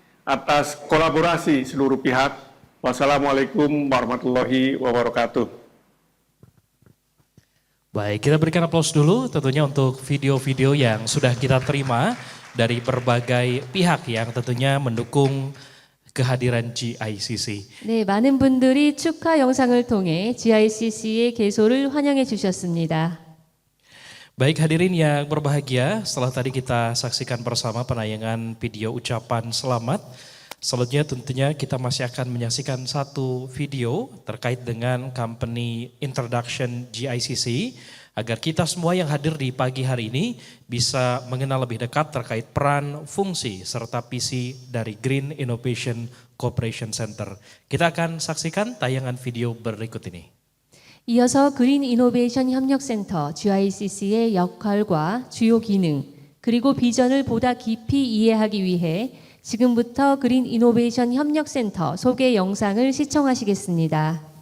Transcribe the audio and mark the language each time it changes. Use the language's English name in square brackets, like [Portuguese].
[Indonesian] atas kolaborasi seluruh pihak. Wassalamualaikum warahmatullahi wabarakatuh. Baik, kita berikan aplaus dulu tentunya untuk video-video yang sudah kita terima dari berbagai pihak yang tentunya mendukung kehadiran GICC. [Korean] 네, 많은 분들이 축하 영상을 통해 GICC의 개소를 환영해 주셨습니다. [Indonesian] Baik hadirin yang berbahagia, setelah tadi kita saksikan bersama penayangan video ucapan selamat. Selanjutnya tentunya kita masih akan menyaksikan satu video terkait dengan company introduction GICC agar kita semua yang hadir di pagi hari ini bisa mengenal lebih dekat terkait peran, fungsi, serta visi dari Green Innovation Cooperation Center. Kita akan saksikan tayangan video berikut ini. [Korean] 이어서 그린 이노베이션 협력센터 GICC의 역할과 주요 기능 그리고 비전을 보다 깊이 이해하기 위해 지금부터 그린 이노베이션 협력센터 소개 영상을 시청하시겠습니다.